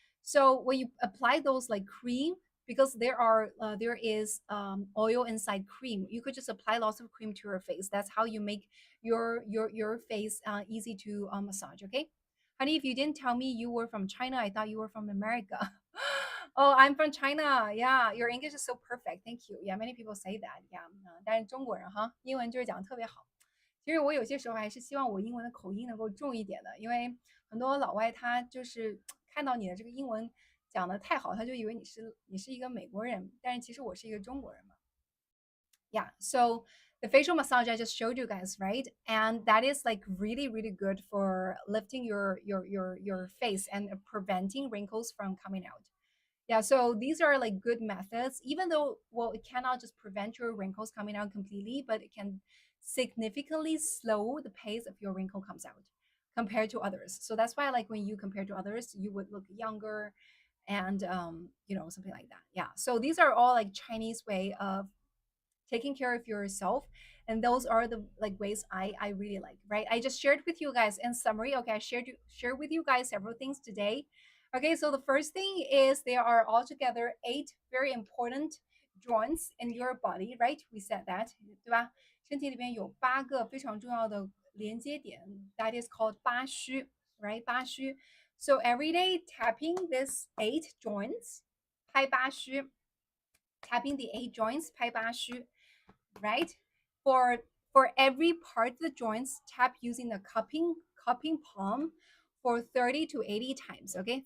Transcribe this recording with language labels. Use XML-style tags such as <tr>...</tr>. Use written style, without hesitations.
<en>So when you apply those like cream, because there is oil inside cream, you could just apply lots of cream to your face. That's how you make your face easy to massage, okay. Honey, if you didn't tell me you were from China, I thought you were from America. Oh, I'm from China. Yeah, your English is so perfect. Thank you. Yeah, many people say that. Yeah,</en> <zh>但是中国人哈，英文就是讲得特别好。其实我有些时候还是希望我英文的口音能够重一点的，因为很多老外他就是看到你的这个英文讲的太好，他就以为你是一个美国人，但是其实我是一个中国人嘛。</zh> <en>Yeah, so the facial massage I just showed you guys, right? And that is like really, really good for lifting your face and preventing wrinkles from coming out. Yeah, so these are like good methods, even though, well, it cannot just prevent your wrinkles coming out completely, but it can significantly slow the pace of your wrinkle comes out compared to others. So that's why, like, when you compare to others, you would look younger and, something like that. Yeah. So these are all like Chinese way of taking care of yourself, and those are the like ways I really like, right? I just shared with you guys in summary. Okay, I shared with you guys several things today. Okay, so the first thing is there are altogether 8 very important joints in your body, right? We said that,</en> <zh>对吧？身体里边有8个非常重要的连接点</zh> <en>that is called</en> <zh>八虚,</zh> <en>right?</en> <zh>八虚.</zh> <en>So every day tapping this 8 joints,</en> <zh>拍八虚,</zh> <en>tapping the 8 joints, 拍八虚, right? For for every part of the joints, tap using the cupping palm for 30 to 80 times, okay?</en>